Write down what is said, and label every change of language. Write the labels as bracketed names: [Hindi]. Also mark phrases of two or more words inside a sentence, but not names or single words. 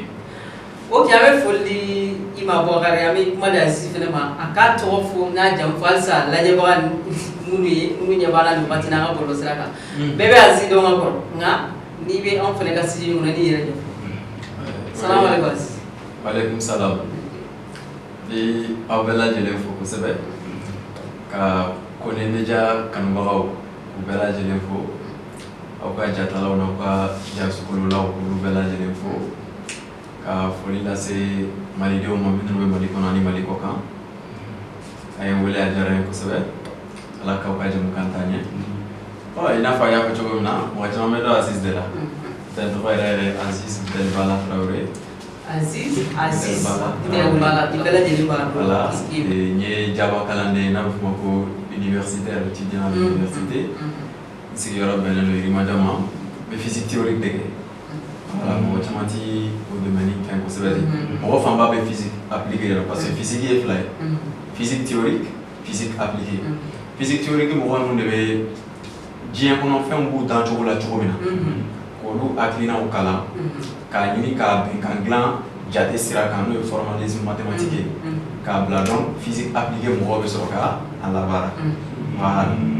[Bambara] Ok, an bɛ foli di i ma Bubakar an bɛ kuma di Aziz fana ma a k'a tɔgɔ fɔ n'a jamu fɔ halisa lajɛbaga minnu ye minnu ɲɛ b'a la nin waati n'an ka bɔlɔlɔsira kan bɛɛ bɛ Aziz dɔn ka kɔrɔ nka n'i bɛ anw fana ka studio kɔnɔ n'i yɛrɛ ɲɛfɔ. Salamaleykum Aziz. Waaleykum salaam. Bi aw bɛɛ lajɛlen fo kosɛbɛ ka Kone Media kanubagaw k'u bɛɛ lajɛlen fo aw ka jatalaw n'aw ka jasukɔlɔlaw k'olu bɛɛ lajɛlen fo ka foli lase malidenw ma minnu bɛ Mali kɔnɔ ani Mali kɔ kan a ye n wele a diyara n ye kosɛbɛ Ala k'aw ka jamukan taa ɲɛ i n'a fɔ a y'a fɔ cogo min na mɔgɔ caman bɛ dɔn Aziz de la n tɔgɔ yɛrɛ Aziz Delbala Tarawele. Aziz Delbala i bɛɛ lajɛlen b'a dɔn n ye Jaba kalanden ye n'a bɛ f'o ma ko [French] universitaire étudiant à l'université [Bambara] n sigiyɔrɔ bɛnnen don Yirimajɔ ma n bɛ [French] physique théorique [Bambara] de kɛ voilà mɔgɔ caman ti o domaine fɛn kosɛbɛ de mɔgɔ fanba bɛ [French] physique appliquée [Bambara] la [French] parce que physique [Bambara] ye fila ye [French] physique théorique physique appliquée physique théorique [Bambara] mɔgɔ ninnu de bɛ diɲɛ kɔnɔ fɛnw b'u dan cogo la cogo min na k'olu hakilinaw kalan k'a ɲini k'a bɛn ka dilan jate sira kan n'o ye [French] formalisme mathématique [Bambara] ye k'a bila donc [French] physique appliquée [Bambara] mɔgɔw bɛ sɔrɔ ka a labaara voilà